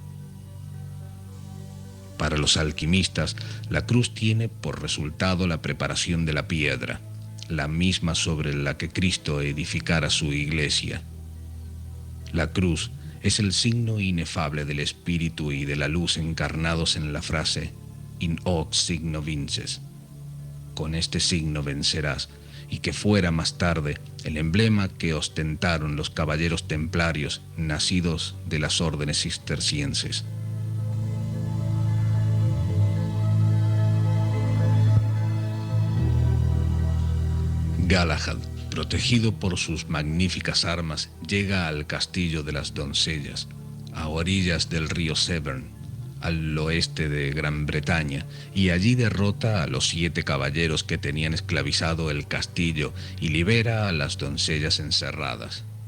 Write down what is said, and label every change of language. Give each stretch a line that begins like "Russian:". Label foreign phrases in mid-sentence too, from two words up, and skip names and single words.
Spanish: Para los alquimistas, la cruz tiene por resultado la preparación de la piedra, la misma sobre la que Cristo edificara su iglesia. La cruz es el signo inefable del Espíritu y de la luz encarnados en la frase
Latin: «In hoc signo vinces».
Spanish: Con este signo vencerás, y que fuera más tarde el emblema que ostentaron los caballeros templarios nacidos de las órdenes cistercienses. Galahad, protegido por sus magníficas armas, llega al castillo de las doncellas, a orillas del río Severn, al oeste de Gran Bretaña, y allí derrota a los 7 caballeros que tenían esclavizado el castillo y libera a las doncellas encerradas.